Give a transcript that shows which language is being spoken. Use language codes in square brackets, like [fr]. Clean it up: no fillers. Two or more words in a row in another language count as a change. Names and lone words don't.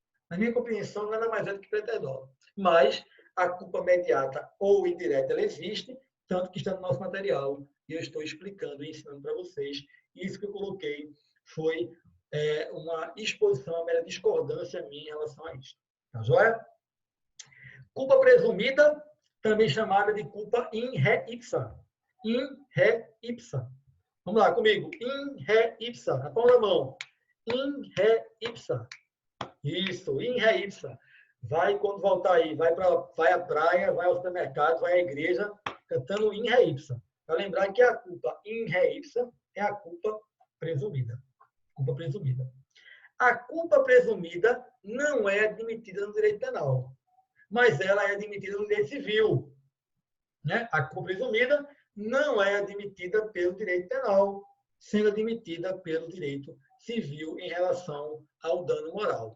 [pt] Mas a culpa mediata ou indireta, ela existe, tanto que está no nosso material. E eu estou explicando e ensinando para vocês. Isso que eu coloquei foi uma exposição, uma mera discordância minha em relação a isso. Tá joia? Culpa presumida, também chamada de [la] culpa in re ipsa. In re ipsa. [pt] Vamos lá comigo. [la] In re ipsa. [pt] Na palma da mão. [la] In re ipsa. Isso, in re ipsa. [pt] Vai, quando voltar aí, vai à praia, vai ao supermercado, vai à igreja, cantando [la] in re ipsa. [pt] Para lembrar que a culpa [la] in re ipsa [pt] é a culpa presumida. A culpa presumida não é admitida no direito penal, mas ela é admitida no direito civil. né? A culpa presumida não é admitida pelo direito penal, sendo admitida pelo direito civil em relação ao dano moral.